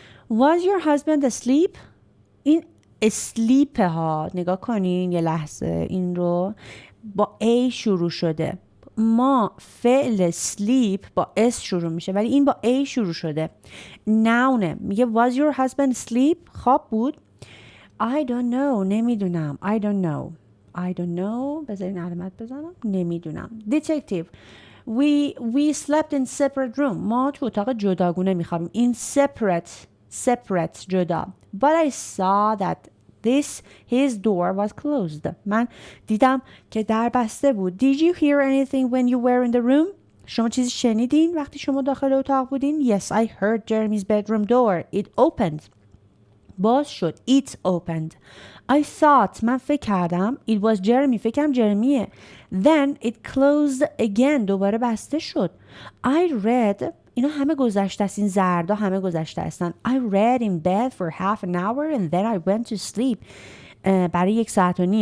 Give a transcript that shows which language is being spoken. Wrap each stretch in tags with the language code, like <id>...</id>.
<en>Was your husband asleep?</en> <fa>این asleep ها نگاه کنین یه لحظه این رو با A شروع شده. ما فعل sleep با S شروع میشه ولی این با A شروع شده.</fa> <en>noun میگه was your husband asleep؟</en> <fa>خواب بود.</fa> <en>I don't know نمیدونم. I don't know</en> <fa>بذارین علامت بزنم. نمیدونم.</fa> <en>Detective We slept in separate room.</en> <fa>ما تو اتاق جداگونه میخوابیم.</fa> <en>In separate جدا. But I saw that his door was closed.</en> <fa>من دیدم که در بسته بود.</fa> <en>Did you hear anything when you were in the room?</en> <fa>شما چیزی شنیدین وقتی شما داخل اتاق بودین؟</fa> <en>Yes, I heard Jeremy's bedroom door. It opened.</en> <fa>باز شد.</fa> <en>It opened. I thought</en> <fa>من فکر کردم</fa> <en>it was Jeremy.</en> <fa>فکرم جرمیه.</fa> <en>Then it closed again.</en> <fa>دوباره بسته شد.</fa> <en>I read.</en> <fa>اینا همه گذشته است. این زردا همه گذشته هستن.</fa> <en>I read in bed for half an hour and then I went to sleep.</en> <fa>برای 1.5 ساعت.</fa>